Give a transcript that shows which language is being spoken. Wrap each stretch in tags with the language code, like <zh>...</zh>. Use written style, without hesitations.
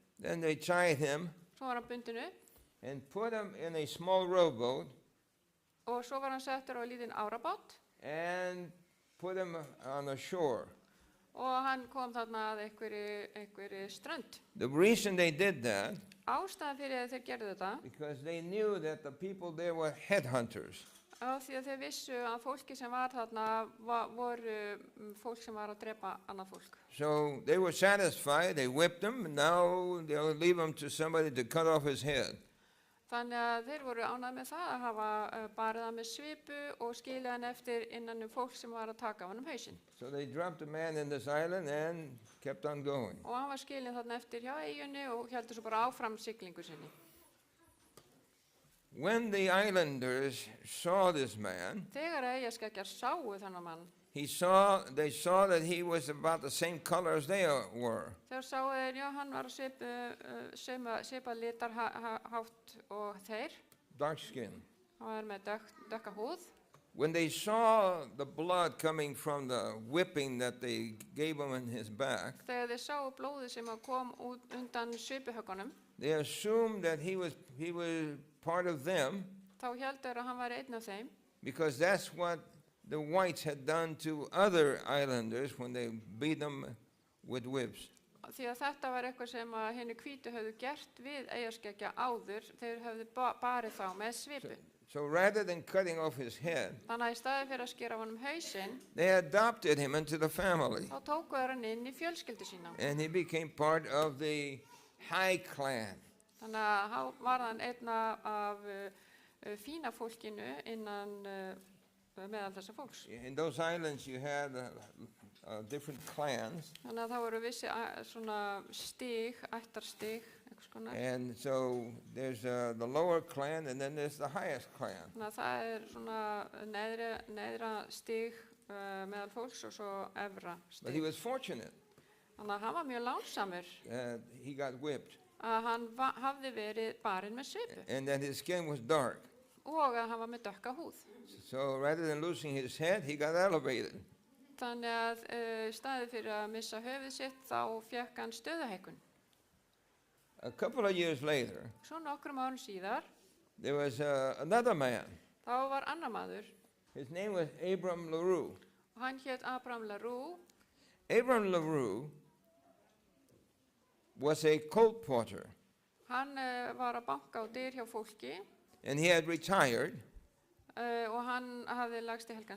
<en>then they tied him</en> <is>Svo var hann bundinn upp</is> <en>and put him in a small rowboat</en> <is>og svo var hann settur á lítinn árabát</is> <en>and put him on the shore.</en> <is>og hann kom þarna að einhverri strönd.</is> <en>The reason they did that,</en> <is>Ástæðan fyrir að þeir gerðu þetta</is> <en>because they knew that the people there were headhunters.</en> <is>á því að þeir vissu að fólki sem var þarna voru fólk sem var að drepa annað fólk.</is> <en>So they were satisfied, they whipped him, and now they'll leave him to somebody to cut off his head.</en> <is>Þannig að þeir voru ánægð með það að hafa barið hann með svipu og skilja hann eftir innan fólk sem var að taka af hann hausinn.</is> <en>So they dropped the man in this island and kept on going.</en> <is>Og hann var skilinn þarna eftir hjá eyjunni og heldur svo bara áfram siglingu sinni.</is> <en>When the islanders saw this man,</en> <is>Þegar eyjaskeggjar sáu þennan mann,</is> <en>they saw that he was about the same color as they were.</en> <is>þegar sáu þeir, já, hann var að svipa litarhátt og þeir.</is> <en>Dark skin.</en> <is>Hann var með dökka húð.</is> <en>When they saw the blood coming from the whipping that they gave him in his back,</en> <is>Þegar þeir sáu blóðið sem kom út undan svipuhöggunum,</is> <en>they assumed that he was part of them,</en> <is>þá heldur að hann var einn af þeim,</is> <en>because that's what the whites had done to other islanders when they beat them with whips.</en> <is>því að þetta var eitthvað sem að hinni hvítu höfðu gert við eyjaskeggja áður, þeir höfðu barið þá með svipu.</is> <en>So rather than cutting off his head,</en> <is>Þannig að í staði fyrir að skera af honum hausinn,</is> <en>they adopted him into the family,</en> <is>þá tóku þeir hann inn í fjölskyldu sína.</is> <en>and he became part of the high clan.</en> <is>Þannig að hann var hann einna af fína fólkinu innan meðal þessa fólks.</is> <en>In those islands you had different clans,</en> <is>Þannig að það voru vissi svona stig, ættarstig, einhvers konar.</is> <en>and so there's the lower clan and then there's the highest clan.</en> <is>Þannig að það svona neðra stig meðal fólks og svo efra</is> <en>But he</en> <is>stig.</is> <en>was fortunate</en> <is>Þannig að hann var mjög lánsamur</is> <en>that he got whipped</en> <is>að hann hafði verið barinn með svipu</is> <en>and that his skin was dark.</en> <is>og að hann var með dökka húð.</is> <en>So rather than losing his head, he got elevated.</en> <is>Þannig að staðið fyrir að missa höfuð sitt þá fekk hann stöðuhækkun.</is> <en>A couple of years later,</en> <is>Svo nokkrum árum síðar</is> <en>there was another man.</en> <is>þá var annar maður</is> <en>His name was Abram LaRue.</en> <is>og hann hét Abraham LaRue.</is> <en>Abram LaRue was a colt porter,</en> <is>Hann var að banka á dyr hjá fólki</is> <en>and he had retired.</en> <is>og hann hafði lagst í helgan</is>